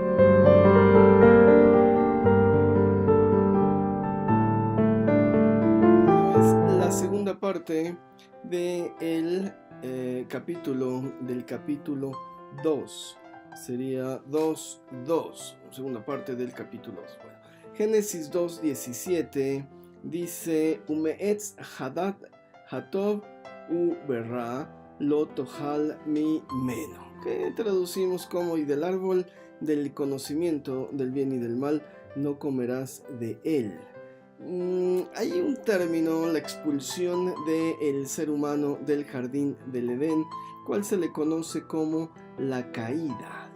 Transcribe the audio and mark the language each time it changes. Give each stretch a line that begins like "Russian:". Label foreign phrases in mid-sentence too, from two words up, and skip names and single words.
Spanish: La segunda parte del capítulo 2. Sería 2.2, segunda parte del capítulo 2. Bueno, Génesis 2.17 dice:
Hebrew: ומעץ הדעת טוב ורע לא תאכל ממנו,
Spanish: que traducimos como: y del árbol del conocimiento del bien y del mal no comerás de él. Hay un término, la expulsión del ser humano del jardín del Edén, cual se le conoce como la caída.